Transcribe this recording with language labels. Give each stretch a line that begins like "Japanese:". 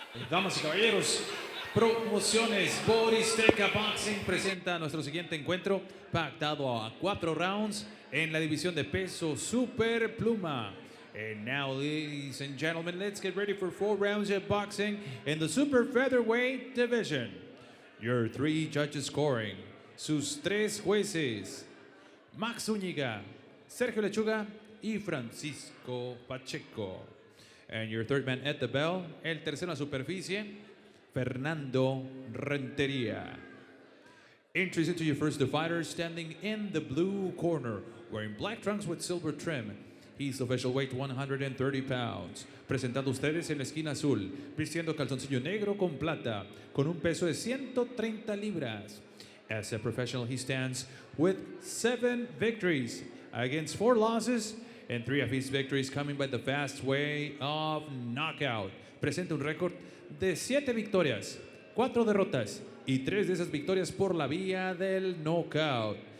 Spanish: Damas y caballeros, Promociones Boristeca Boxing presenta nuestro siguiente encuentro, pactado a 4 rounds en la división de peso super pluma.
English: And now, ladies and gentlemen, let's get ready for 4 rounds of boxing in the super featherweight division. Your 3 judges scoring,
Spanish: sus 3 jueces,
English: Max Zúñiga, Sergio Lechuga y Francisco Pacheco. And your third man at the bell,
Spanish: el tercero a superficie,
English: Fernando Renteria. Introducing to you first the fighter standing in the blue corner, wearing black trunks with silver trim. He's official weight 130 pounds.
Spanish: Presentando ustedes en la esquina azul, vistiendo calzoncillo negro con plata, con un peso de 130 libras.
English: As a professional, he stands with 7 victories against 4 losses, and 3 of his victories coming by the fast way of knockout.
Spanish: Presenta un récord de 7 victorias, 4 derrotas y 3 de esas victorias por la vía del knockout.